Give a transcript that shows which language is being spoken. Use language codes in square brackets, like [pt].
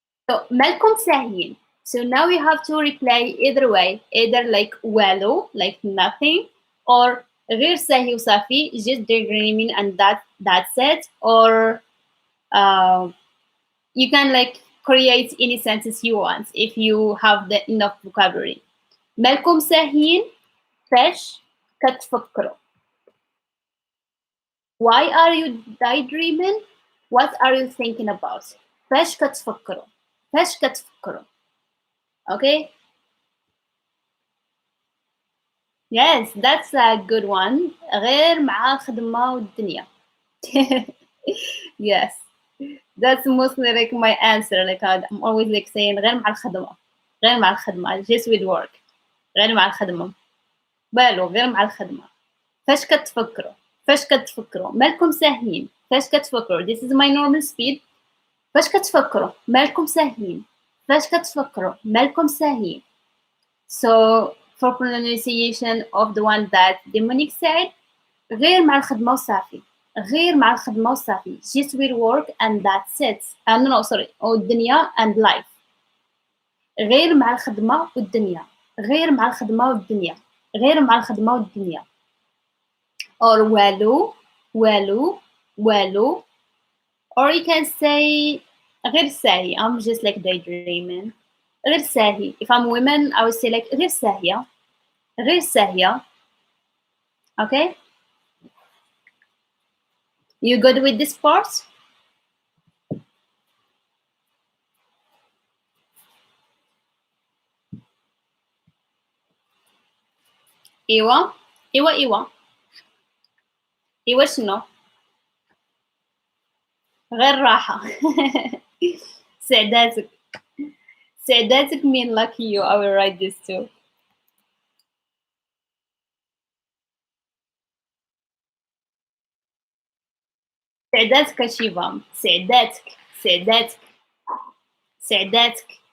[en] So [ar] milkum sahin. [en] So now we have to reply either way, either like walo, like nothing, or [ar] غير sahi usafi, [en] just daydreaming and that's it, or you can like create any sentence you want if you have the enough vocabulary. [ar] مالكم ساهين فاش كتفكروا. [en] Why are you daydreaming? What are you thinking about? [ar] فاش كتفكروا. فاش كتفكروا. Okay? [en] Yes, that's a good one. [ar] غير مع الخدمة والدنيا. [en] Yes. That's mostly like my answer. Like I'm always like saying [ar] غير مع الخدمة. غير مع الخدمة. [en] Just with work. [ar] غير مع الخدمة. بالو غير مع الخدمة. فاش كتفكروا. فاش كتفكروا. مالكم ساهين. فاش كتفكروا. [en] This is my normal speed. [ar] فاش كتفكروا. مالكم ساهين. فاش كتفكروا. مالكم ساهين. [en] So for pronunciation of the one that Dominic said, [ar] غير مع الخدمة وصافي. غير مع الخدمة وصافي. [en] Just with work and that's it. No, sorry. [ar] والدنيا [en] and life. [ar] غير مع الخدمة والدنيا. غير مع الخدمة والدنيا، غير مع الخدمة والدنيا. Or والو والو والو. [en] Or you can say [ar] غير ساهي. [en] I'm just like daydreaming. [ar] غير ساهي. [en] If I'm women, I would say like [ar] غير ساهية. غير ساهية. Okay? [en] You good with this part? [ar] إيوة إيوة إيوة إيوة شنو؟ غير راحة. سعداتك. سعداتك [en] mean lucky you. I will write this too. [ar] سعداتك شيفام. سعداتك سعداتك سعداتك.